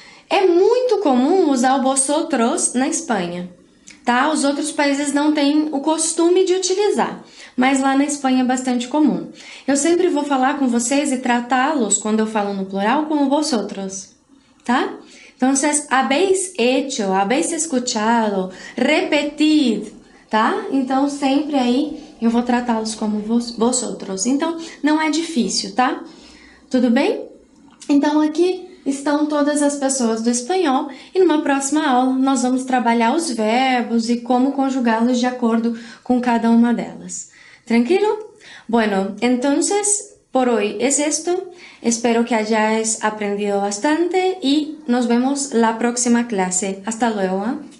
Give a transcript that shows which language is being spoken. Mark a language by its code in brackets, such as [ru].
[pt] É muito comum usar o vosotros na Espanha, tá? Os outros países não têm o costume de utilizar, mas lá na Espanha é bastante comum. Eu sempre vou falar com vocês e tratá-los, quando eu falo no plural, como vosotros, tá? [es] Entonces, habéis hecho, habéis escuchado, repetid, tá? [pt] Então, sempre aí eu vou tratá-los como vosotros. Então, não é difícil, tá? Tudo bem? Então, aqui estão todas as pessoas do espanhol e numa próxima aula nós vamos trabalhar os verbos e como conjugá-los de acordo com cada uma delas. Tranquilo? [es] Bueno, entonces por hoy es esto. Espero que hayáis aprendido bastante y nos vemos la próxima clase. Hasta luego.